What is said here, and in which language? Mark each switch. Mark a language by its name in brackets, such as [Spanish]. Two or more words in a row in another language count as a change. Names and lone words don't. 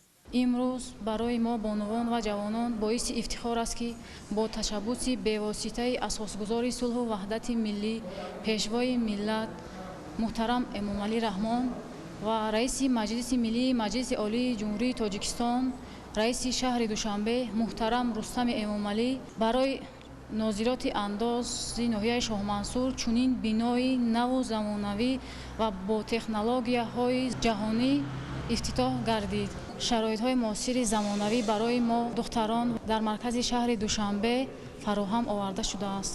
[Tajik] имрӯз барои мо бонувон ва ҷавонон боиси ифтихор аст ки бо ташаббус бавоситаи асосгузори сулҳ ва ваҳдати миллӣ пешвои миллат муҳтарам Эмомалӣ Раҳмон ва раиси Маҷлиси миллии Маҷлиси Олии Ҷумҳурии Тоҷикистон раиси шаҳри Душанбе муҳтарам Рустам Эмомалӣ барои нозироти андози ноҳияи Шоҳмансур чунин бинои наву замонавӣ ва бо технологияҳои ҷаҳонӣ ифтитоҳ гардид. шароитҳои муосири замонавӣ барои мо духтарон дар маркази шаҳри Душанбе фароҳам оварда шудааст.